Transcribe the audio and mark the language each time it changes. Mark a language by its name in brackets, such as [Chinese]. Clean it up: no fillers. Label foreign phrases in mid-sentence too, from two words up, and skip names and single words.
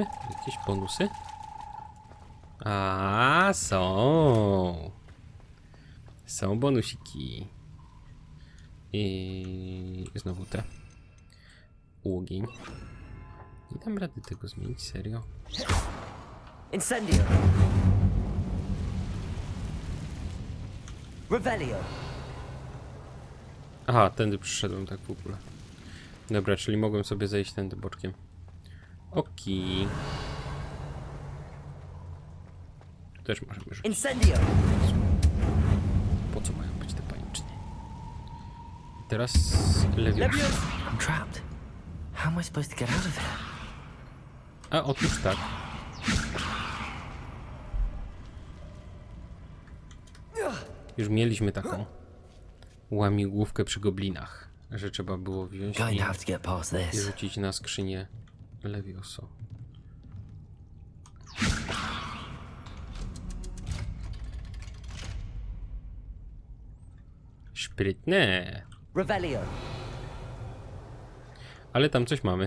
[Polish] Jakieś bonusy? A, są. Są bonusiki. I znowu te. Ogień. Nie dam rady tego zmienić, serio. Incendio. Revelio. Aha, tędy przyszedłem tak w ogóle. Dobra, czyli mogłem sobie zejść tędy boczkiem. Okej. też możemy rzucić. Incendio! Po co mają być te paniczne? Teraz Lewiosa. [English] I'm trapped. How am I supposed to get out of here? [Polish] A otóż tak. Już mieliśmy taką łamigłówkę przy goblinach, że trzeba było wziąć [English] Going to have to get past [Polish] i [English] this. [Polish] rzucić na skrzynię Lewioso. Sprytne. Revelio! Ale tam coś mamy.